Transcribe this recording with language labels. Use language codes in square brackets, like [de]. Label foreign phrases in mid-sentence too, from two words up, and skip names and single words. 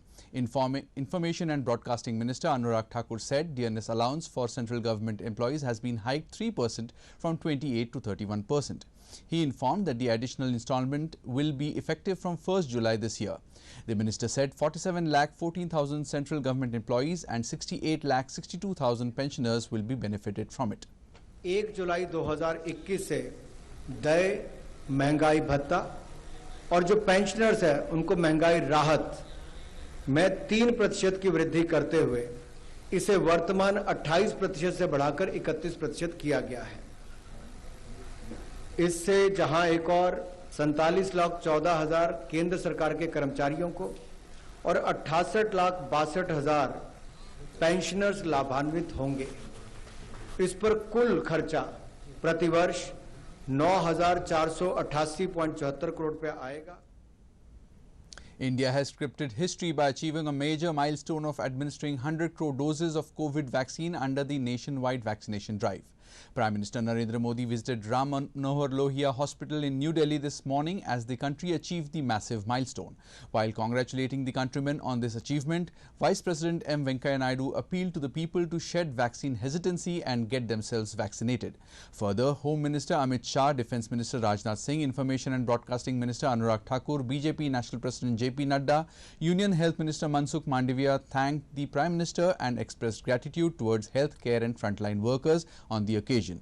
[en] Information and Broadcasting Minister Anurag Thakur said Dearness Allowance for central government employees has been hiked 3% from 28 to 31%. He informed that the additional installment will be effective from 1st July this year. The minister said 47,14,000 central government employees and 68,62,000 pensioners will be benefited from it. [hi] 1 जुलाई 2021 से देय महंगाई भत्ता और जो पेंशनर्स है उनको महंगाई राहत में 3% की वृद्धि करते हुए इसे वर्तमान 28% से बढ़ाकर 31% किया गया है। इससे जहां एक और 47,14,000 केंद्र सरकार के कर्मचारियों को और 68,62,000 पेंशनर्स लाभान्वित होंगे। इस पर कुल खर्चा प्रतिवर्ष 9,488.74 करोड़ रुपया आएगा। [en] India has scripted history by achieving a major milestone of administering 100 crore doses of COVID vaccine under the nationwide vaccination drive. Prime Minister Narendra Modi visited Ram Manohar Lohia Hospital in New Delhi this morning as the country achieved the massive milestone. While congratulating the countrymen on this achievement, Vice President M. Venkaiah Naidu appealed to the people to shed vaccine hesitancy and get themselves vaccinated. Further, Home Minister Amit Shah, Defence Minister Rajnath Singh, Information and Broadcasting Minister Anurag Thakur, BJP National President JP Nadda, Union Health Minister Mansukh Mandavia thanked the Prime Minister and expressed gratitude towards healthcare and frontline workers on the occasion.